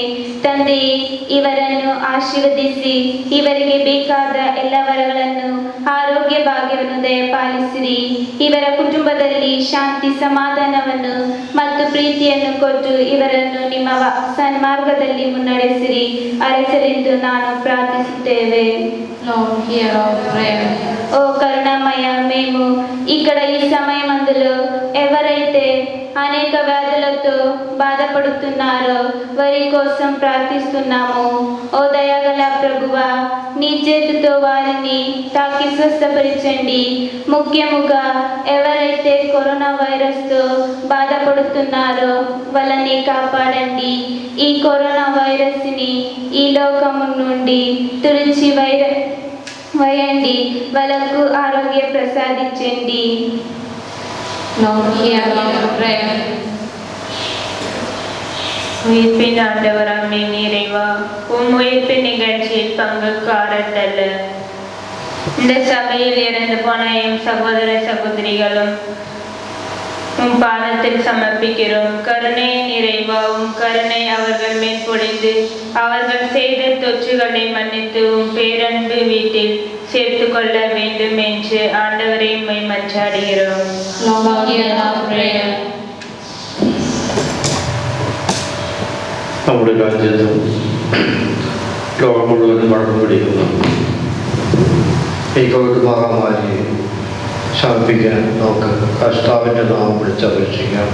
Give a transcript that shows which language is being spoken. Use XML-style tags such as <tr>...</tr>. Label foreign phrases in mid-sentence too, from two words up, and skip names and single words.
<kn>ತಂದೆಯೇ, ಇವರನ್ನು ಆಶೀರ್ವದಿಸಿ ಇವರಿಗೆ ಬೇಕಾದ ಎಲ್ಲ ವರಗಳನ್ನು ಆರೋಗ್ಯ ಭಾಗ್ಯವನ್ನು ದಯಪಾಲಿಸಿರಿ. ಇವರ ಕುಟುಂಬದಲ್ಲಿ ಶಾಂತಿ ಸಮಾಧಾನವನ್ನು ಮತ್ತು ಪ್ರೀತಿಯನ್ನು ಕೊಟ್ಟು ಇವರನ್ನು ನಿಮ್ಮ ಸನ್ಮಾರ್ಗದಲ್ಲಿ ಮುನ್ನಡೆಸಿರಿ. ಅರಸರೆಂದು ನಾನು ప్రార్థిಸುತ್ತೇವೆ.</kn> <te>ఓ కరుణామయ, మేము ఇక్కడ ఈ సమయమందులో ఎవరైతే అనేక వ్యాధులతో బాధపడుతున్నారో వారి కోసం ప్రార్థిస్తున్నాము. ఓ దయగల ప్రభువా, నీ చేతితో వారిని తాకి స్వస్థపరచండి. ముఖ్యముగా ఎవరైతే కరోనా వైరస్తో బాధపడుతున్నారో వాళ్ళని కాపాడండి. ఈ కరోనా వైరస్ని ఈ లోకము నుండి తుడిచి వేయండి. వాళ్ళకు ఆరోగ్య ప్రసాదించండి.</te> <ta>உயிர்ப்பின் ஆண்டவராமே இறைவா, உம் உயிர்ப்பு நிகழ்ச்சியில் பங்குக்காரர்கள் இந்த சபையில் இறந்து போன எம் சகோதர சகோதரிகளும் உம் பாதத்தில் சமர்ப்பிக்கிறோம். கருணை நிறைவா, உம் கருணை அவர்கள் மேல் பொழிந்து அவர்கள் செய்த தொற்றுகளை மன்னித்து உம் பேரன்பு வீட்டில் சேர்த்து கொள்ள வேண்டும் என்று ஆண்டவரை உம்மை மன்றாடுகிறோம்.</ta> <ml>നമ്മുടെ രാജ്യത്തും ലോകം മുഴുവനും പടർന്നു പിടിക്കുന്ന ഈ കോവിഡ് മഹാമാരിയെ ശമിപ്പിക്കാൻ നമുക്ക് കർത്താവിൻ്റെ നാമം വിളിച്ചപേക്ഷിക്കാം.</ml>